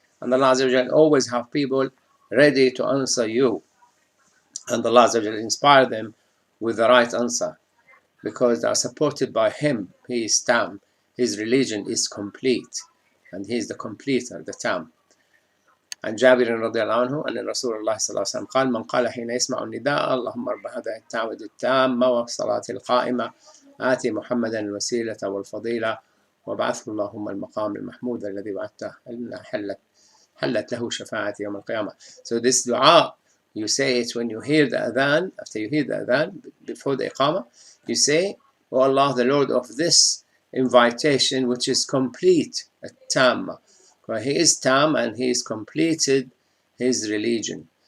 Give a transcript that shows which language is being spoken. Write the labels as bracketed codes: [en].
[en] And Allah Azza wa Jal always have people ready to answer you. And Allah Azza wa Jal inspire them with the right answer because they are supported by Him. He is Tam. His religion is complete. And He is the completer, the Tam. [ar] عن جابر رضي الله عنه أن رسول الله صلى الله عليه وسلم قال من قال حين يسمع النداء اللهم رب هذه الدعوة التامة والصلاة القائمة آتي محمدا الوسيلة والفضيلة وابعثه اللهم المقام المحمود الذي وعدته حلت له شفاعتي يوم القيامة. [en] So this dua, you say it when you hear the adhan, after you hear the adhan, before the iqamah, you say, O Allah, the Lord of this invitation which is complete, at-tamma. He is Tam and He is completed His religion.